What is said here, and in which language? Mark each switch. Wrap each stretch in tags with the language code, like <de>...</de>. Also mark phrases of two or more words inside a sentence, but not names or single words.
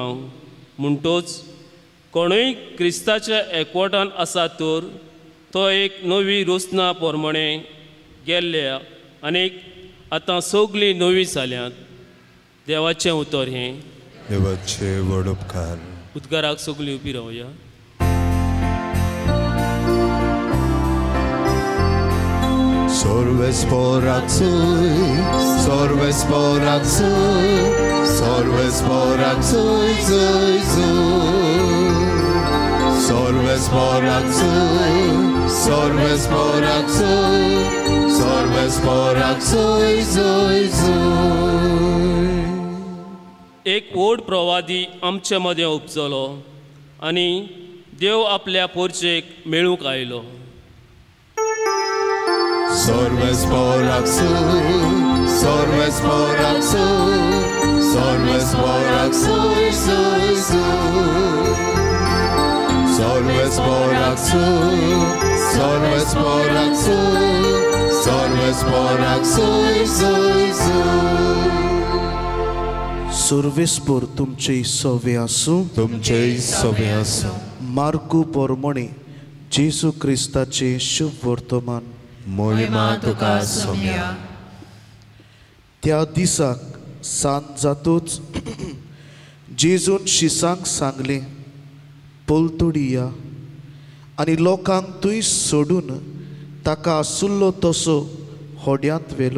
<kok>म्हणटूच कोणूय क्रिस्ताच्या एकवटान आसा तर तो एक नवी रुसना प्रमाणे गेल्ल्या आनीक आतां सगलीं नवीं जाल्यांत. देवाचें उतर हें. देवाचे व्हड उपकार. उद्गाराक सगलीं उबी रावया. Sorvesporak sui, sorvesporak sui, sorvesporak sui, sui, sui. Sorvesporak sui, sorvesporak sui, sorvesporak sui, sui, sui. एक व्हड प्रवादी आमचे मदें उपजलो आनी देव आपल्या पोरचेक मेळूंक आयलो. Sorvesporak sui, sorvesporak sui, sorvesporak sui, sui, sui. Sorvesporak sui, sorvesporak sui, sorvesporak sui, sui, sui. सर्वेस्पर तुमचे सवे आसूं. तुमचे सवे आसूं. मार्कू पोरमोणे जेजू क्रिस्ताचे शुभ वर्तमान. मोहिमा तुका सोम्या. त्या दिसाक सांज जातूच जेजून शिसांक सांगलें, पोलतोडी या आनी लोकांक थंय सोडून ताका आसुल्लो तसो होड्यांत व्हेलो.</kok>